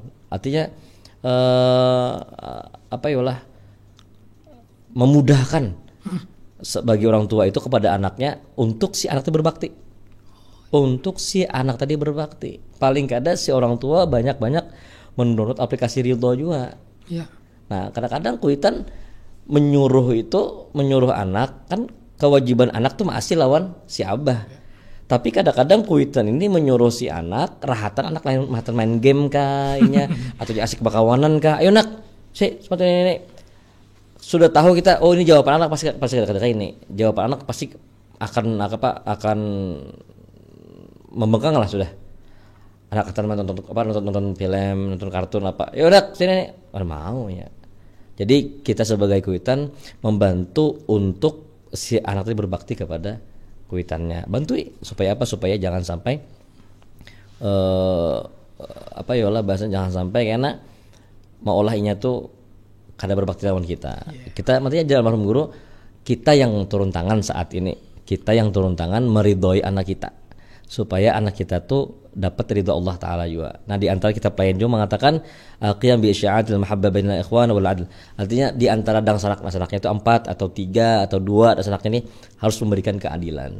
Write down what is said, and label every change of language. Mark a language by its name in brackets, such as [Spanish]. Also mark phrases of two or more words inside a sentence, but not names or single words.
[Indonesian] Artinya memudahkan bagi orang tua itu kepada anaknya untuk si anak itu berbakti. Untuk si anak tadi berbakti. Paling kada si orang tua banyak-banyak mendownload aplikasi Ridho juga. Ya. [Banjar] Nah kadang-kadang kuitan menyuruh anak kan kewajiban anak tuh masih lawan si abah. Ya. Tapi kadang-kadang kuitan ini menyuruh si anak rahatan anak lain main game kayaknya atau asik bakawanan kah. [Indonesian] Ayo nak, seperti ini. Sudah tahu kita ini jawaban anak pasti kadang-kadang ini. Jawaban anak pasti akan membengkang lah sudah. Anak kata nonton film, nonton kartun apa. Ya udah sini mau ya. Jadi kita sebagai kuitan membantu untuk si anak itu berbakti kepada kuitannya. Bantu supaya apa? [Banjar] Supaya jangan sampai bahasanya jangan sampai karena maulah inya tuh kada berbakti lawan kita. [Indonesian] Kita artinya jalan almarhum guru, kita yang turun tangan saat ini. Kita yang turun tangan meridhoi anak kita. supaya anak kita tuh dapat ridha Allah Ta'ala juga. Nah di antara kitab lain juga mengatakan [Arabic] القيام بإشاعة المحبة بين الإخوان والعدل. [Indonesian] Artinya di antara sanak-sanaknya itu 4 atau 3 atau 2 sanak ini harus memberikan keadilan.